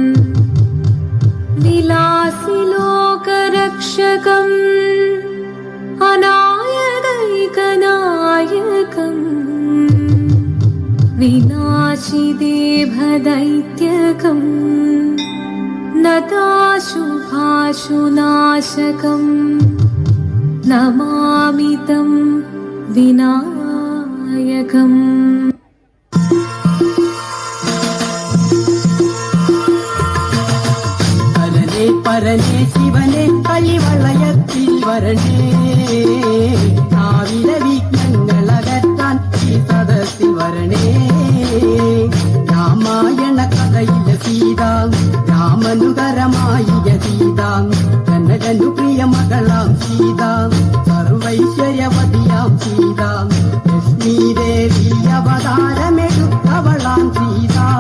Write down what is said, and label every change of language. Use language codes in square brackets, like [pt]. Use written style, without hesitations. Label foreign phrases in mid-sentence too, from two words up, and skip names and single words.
[sa] विलासिलोकरक्षकम् अनायकैकनायकम् विनाशिदेभदैत्यकम् नताशुभाशुनाशकम् नमामि तं विनायकम् [ml] പരനേ പരനേ ശിവനേ കളിവളയത്തിൽ വരണേ നാവില വിഘ്നങ്ങളകറ്റാൻ ഈ സദസ്സിൽ വരണേ രാമായണ കഥയിലെ സീത രാമനുകരമായ സീത ജനകനു പ്രിയ മകളാം സീത സർവൈശ്വര്യവതിയാം സീത ലക്ഷ്മീ ദേവി അവതാരമെടുത്തവളാം സീത